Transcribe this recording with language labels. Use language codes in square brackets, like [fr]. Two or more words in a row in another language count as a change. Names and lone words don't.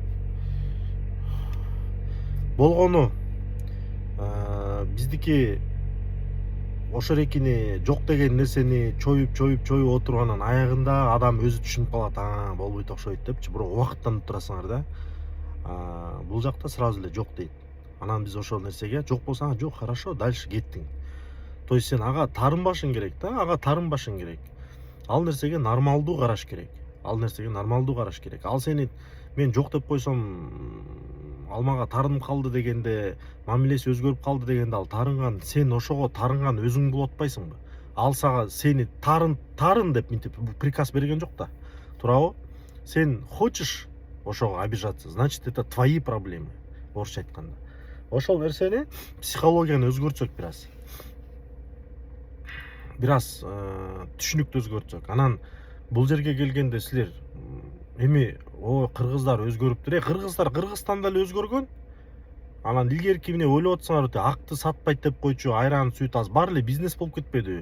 [ky] Болгону биздики ошо эрекини жок деген нерсени чоюп отуруп, анан аягында адам өзү түшүнүп калат, болбойт окшойт депчи. Бирок убакыттанып турасыңар да. Бул жакта сразу эле жок дейт. Анан биз ошол нерсеге жок болсо, жок, [ru] хорошо, дальше кеттиң. То есть [ky] сен ага тарынбашың керек да, Ал нерсеге нормалдуу караш керек. Ал сени мен жок деп койсом, ал мага тарынып калды дегенде, мамилеси өзгөрүп калды дегенде, ал тарынган, сен ошого тарынган өзүң болуп атпайсыңбы? Ал сага сени тарын деп мынтип приказ берген жок да. Туурабы? Сен [ru] хочешь ошого обижаться, значит, это твои проблемы, [ky] орусча айтканда. Ошол нерсени, психологияны өзгөртсөк бираз түшүнүктү өзгөртсөк, анан бул жерге келгенде силер эми кыргыздар өзгөрүптүр. Кыргыздар Кыргызстанда эле өзгөргөн. Анан илгерки эмне ойлоп атсаңар, акты сатпайт деп койчу, айран, сүт аз бар эле бизнес болуп кетпедиби?